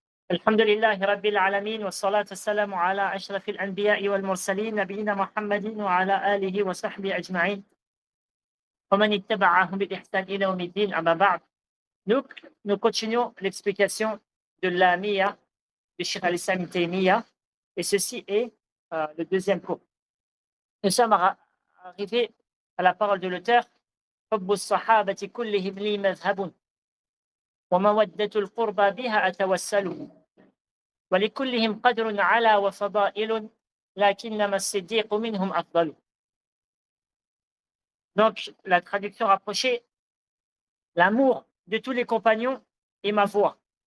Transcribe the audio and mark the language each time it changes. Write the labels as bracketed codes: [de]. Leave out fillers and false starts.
[ar] الحمد لله رب العالمين والصلاة والسلام على أشرف الأنبياء والمرسلين نبينا محمد وعلى آله وصحبه أجمعين ومن اتبعهم بالإحسان إلى يوم الدين أما بعد. [fr] Nous continuons l'explication de la Mia de Cheikh al-Islam Ibn Taymiyyah et ceci est le deuxième cours. Nous sommes arrivés à la parole de l'auteur [ar] حب الصحابة كلهم لي مذهب ومودة القربى بها أتوسل ولكلهم قدر على وفضائل لكنما الصديق منهم أفضل. [fr] Donc, la traduction rapprochée, l'amour de tous les compagnons est ma voie.